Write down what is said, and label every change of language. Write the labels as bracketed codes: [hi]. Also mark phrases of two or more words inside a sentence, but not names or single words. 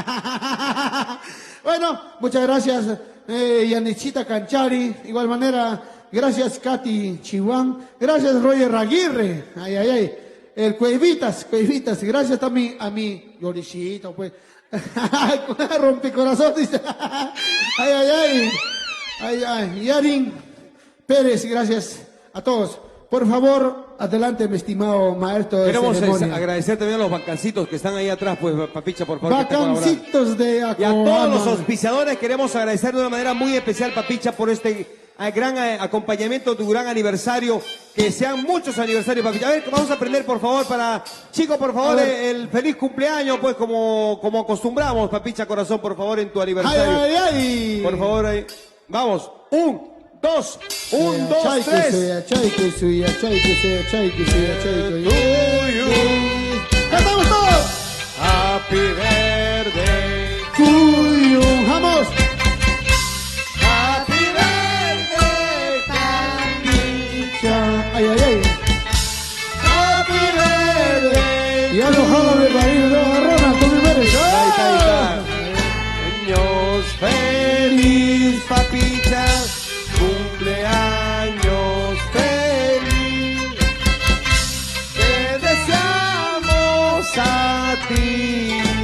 [es] Bueno, muchas gracias, Yanichita Canchari. Igual manera, gracias, Katy Chihuán. Gracias, Roger Aguirre. Ay, ay, ay. El Cuevitas. Gracias también a mi Yoricito, pues. Rompecorazón, dice. Ay, ay, ay. Ay, ay. Yarin Pérez, gracias a todos. Por favor, adelante, mi estimado maestro de Queremos ceremonia. agradecer también a los vacancitos que están ahí atrás, pues, papicha, por favor. que estén colaborando. Vacancitos de Y a Acoama. todos los auspiciadores queremos agradecer de una manera muy especial, papicha, por este gran acompañamiento, tu gran aniversario. Que sean muchos aniversarios, papicha. A ver, vamos a aprender, por favor, para... Chicos, por favor, el feliz cumpleaños, pues, como acostumbramos, papicha corazón, por favor, en tu Ay, aniversario. ay, ay. Por favor, ahí. Vamos. 1, 2, 1, 2, 3. ¡Cantamos todos! [en] Happy birthday. [es] ¡Cuyo! ¡Vamos! [en] Happy birthday, [es] ¡Ay, ay, ay! [en] Happy birthday. [es] Ya lo jala de país, de Ronald, tú me eres. Ahí está. Años feliz, papicha. Cumpleaños feliz. Te deseamos a ti.